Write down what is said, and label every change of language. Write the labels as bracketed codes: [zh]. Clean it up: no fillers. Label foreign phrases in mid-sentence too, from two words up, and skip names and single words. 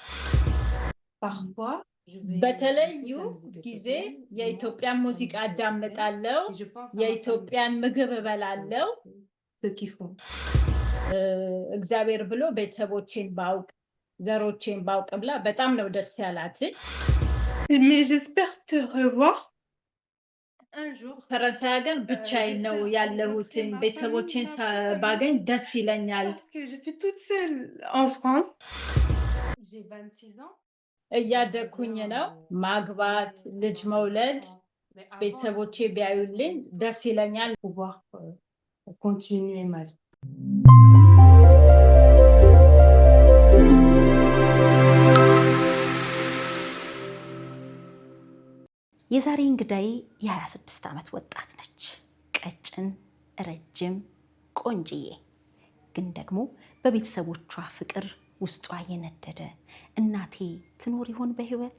[am] በተለዩ ጊዜ የኢትዮጵያን ሙዚቃ አዳምጣለሁ፣ የኢትዮጵያን ምግብ እበላለሁ። እግዚአብሔር ብሎ ቤተሰቦቼን ባውቅ ዘሮቼን ባውቅ ብላ በጣም ነው ደስ ያላት። [fr] Mais j'espère te revoir un jour. [am] ፈረንሳይ ሀገር ብቻዬን ነው ያለሁት። ቤተሰቦቼን ባገኝ ደስ ይለኛል። [fr] Parce que je suis toute seule en France. J'ai 26 ans. [am] እያደኩኝ ነው። ማግባት ልጅ መውለድ ቤተሰቦቼ ቢያዩልኝ ደስ ይለኛል። [fr] Pouvoir continuer ma vie. [am] የዛሬ እንግዳይ የ26 ዓመት ወጣት ነች። ቀጭን ረጅም ቆንጅዬ ግን ደግሞ በቤተሰቦቿ ፍቅር ውስጧ የነደደ እናቴ ትኖር ይሆን በህይወት?